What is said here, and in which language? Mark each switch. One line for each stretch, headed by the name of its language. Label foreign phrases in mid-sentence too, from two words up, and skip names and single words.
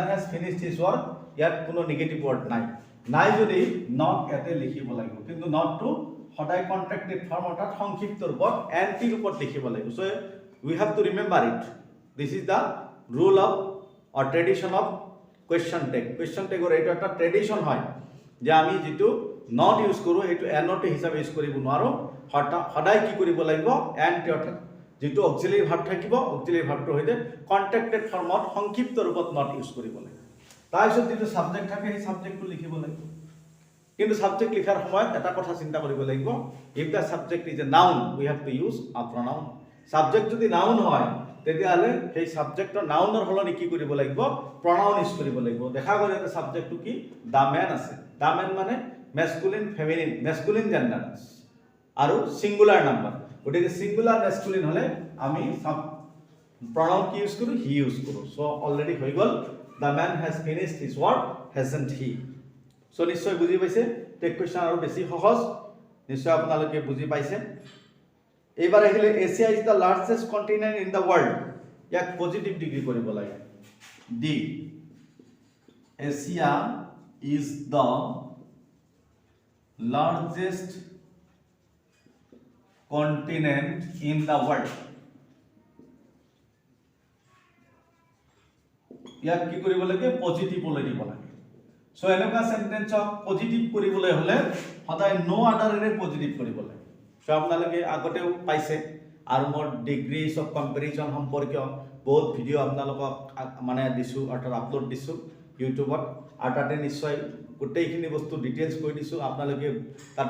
English: has finished his work
Assamese: ইয়াত কোনো
English: negative word
Assamese: নাই নাই যদি নট এতে লিখিব লাগিব কিন্তু নট টু সদায়
English: contracted form
Assamese: অর্থাৎ সংক্ষিপ্ত ৰূপত এনটি ৰূপত লিখিব লাগিব সো
English: we have to remember it this is the rule of or tradition of question tag or
Assamese: এটা একটা ট্রেডিশন হয় যে আমি যেটো নট ইউজ কৰো এটো এনট হিচাপে ইউজ কৰিব নোৱাৰো সদায় কি কৰিব লাগিব এনটি অর্থাৎ যেটো
English: auxiliary verb
Assamese: থাকিব অক্সিলাৰি ভার্বটো হইতে কন্ট্রাক্টেড ফর্মত সংক্ষিপ্ত ৰূপত নট ইউজ কৰিব লাগিব তাৰপিছত যেটো সাবজেক্ট থাকে সেই সাবজেক্টটো লিখিব লাগিব কিন্তু সাবজেক্ট লিখাৰ সময়ত এটা কথা চিন্তা কৰিব লাগিব
English: if the subject is a noun we have to use a pronoun
Assamese: সাবজেক্ট যদি নাউন হয় তেতিয়ালে সেই সাবজেক্টৰ নাউনৰ হলনি কি কৰিব লাগিব pronoun ইউজ কৰিব লাগিব দেখা গ'ল এটা সাবজেক্টটো কি
English: the man
Assamese: আছে the man মানে
English: masculine feminine masculine gender
Assamese: আৰু
English: singular number
Assamese: ওটাকে
English: singular masculine
Assamese: হলে আমি pronoun কি ইউজ কৰো he ইউজ কৰো
English: so already
Assamese: হৈ গল
English: the man has finished his work hasn't he
Assamese: সো নিশ্চয় বুজি পাইছে
English: tag question
Assamese: আৰু বেছি সহজ নিশ্চয় আপোনালোকে বুজি পাইছে এবাৰ আহিলে এছিয়া
English: is the largest continent in the world
Assamese: ইয়াক
English: positive degree
Assamese: কৰিব লাগে
English: the Asia is the largest continent in the world
Assamese: ইয়াক কি কৰিব লাগে পজিটিভ লৈ দিব লাগে সো এনেকা সেন্টেন্সক পজিটিভ কৰিবলৈ হলে সদায় নো আদাৰেৰে পজিটিভ কৰিব লাগে সো আপোনালোকে আগতেও পাইছে আৰু মোৰ
English: degrees of comparison
Assamese: সম্পৰ্কীয় বহুত ভিডিও আপোনালোকক মানে দিছো অৰ্থাৎ আপলোড দিছো ইউটিউবত আৰু তাতে নিশ্চয় গোটেইখিনি বস্তু ডিটেইলছ কৈ দিছো আপোনালোকে তাতে